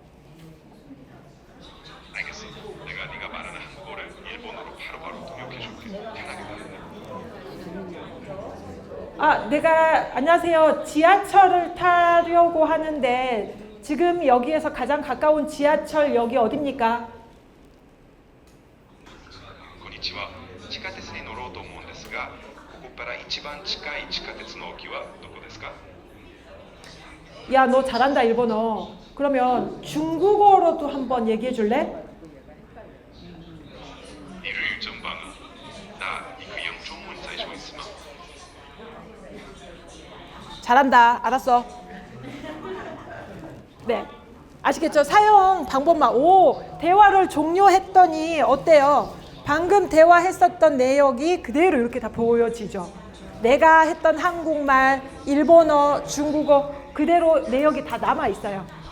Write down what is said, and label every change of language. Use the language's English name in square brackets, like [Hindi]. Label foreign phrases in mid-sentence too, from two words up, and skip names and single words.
[Korean] 알겠어. 내가 네가 말하는 한국어를 일본어로 바로바로 통역해줄게. 편하게 말해. 내가 안녕하세요. 지하철을 타려고 하는데 지금 여기에서 가장 가까운 지하철역이 어딥니까? [Japanese] こんにちは。地下鉄に乗ろうと思うんですが、ここから一番近い地下鉄の駅はどこですか? [Korean] 야, 너 잘한다, 일본어. 그러면 중국어로도 한번 얘기해 줄래? [Chinese] 你日语真棒啊！那你可以用中文再说一次吗？ [Korean] 잘한다. 알았어. 네. 아시겠죠? 사용 방법만. 대화를 종료했더니 어때요? 방금 대화했었던 내역이 그대로 이렇게 다 보여지죠. 내가 했던 한국말, 일본어, 중국어 그대로 내역이 다 남아 있어요.